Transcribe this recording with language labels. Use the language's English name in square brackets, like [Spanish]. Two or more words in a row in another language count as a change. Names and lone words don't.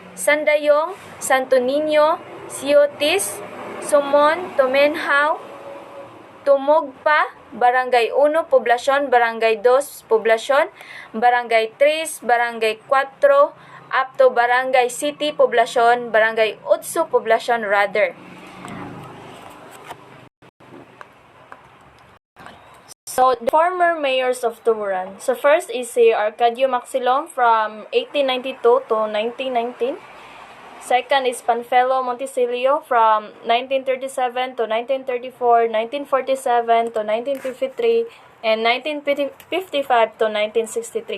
[English] Sandayong, Santo Niño, Siotis, Sumon, Tumenhaw, Tumugpa, Barangay 1, Poblasyon, Barangay 2, Poblasyon, Barangay 3, Barangay 4, up to Barangay City, Poblasyon, Barangay 8, Poblasyon rather. So, the former mayors of Tuburan. So, first is si Arcadio Maxilom from 1892 to 1919. Second is Panfilo Monticelio from 1937 to 1934, 1947 to 1953, and 1955 to 1963.